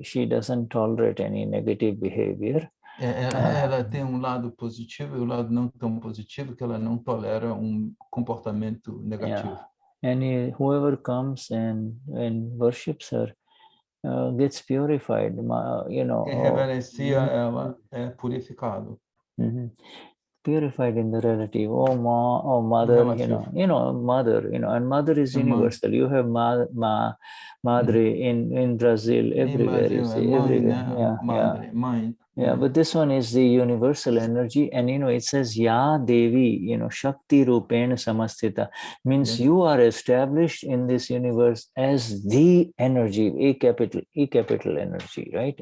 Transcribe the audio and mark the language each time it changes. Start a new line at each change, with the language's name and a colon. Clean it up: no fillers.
English: She doesn't tolerate any negative behavior.
Portuguese: Ela tem lado positivo e lado não tão positivo, que ela não tolera comportamento negativo.
English: And whoever comes and worships her gets purified.
Portuguese: Quem reverencia ela é purificado.
English: Purified in the relative. Oh mother, mother, and mother is universal. You have madre in Brazil, everywhere. You see, everywhere. Yeah, but this one is the universal energy, and it says
Sanskrit: Ya Devi, Shakti Rupena Samastita,
English: means you are established in this universe as the energy, E capital energy, right?